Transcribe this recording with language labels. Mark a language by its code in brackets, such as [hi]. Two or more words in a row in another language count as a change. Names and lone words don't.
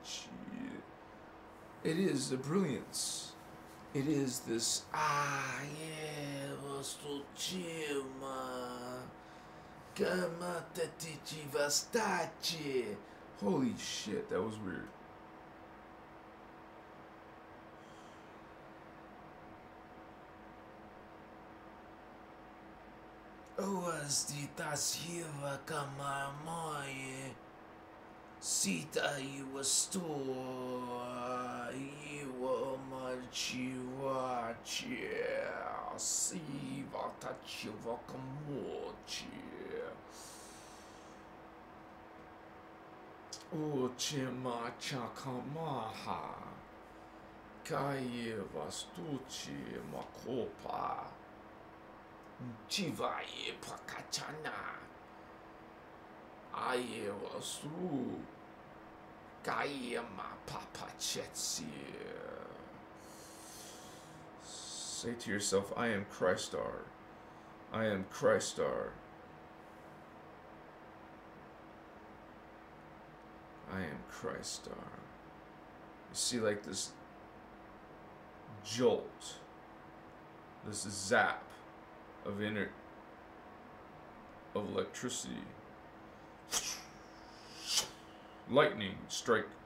[en] It is the brilliance. It is this. Holy shit, that was weird. Oasditasiva kamamoye. Sita iwasto. Iwa machiwachi. Siva tachiva kamochi. Ochima chakamaha. Kaye vastuchi makopa. Chivaye pakachana. Aye vasu. Kaye ma papa chetsi. Say to yourself, I am Christar. I am Christar. I am Christ star. You see, like this jolt, this zap of electricity, lightning strike.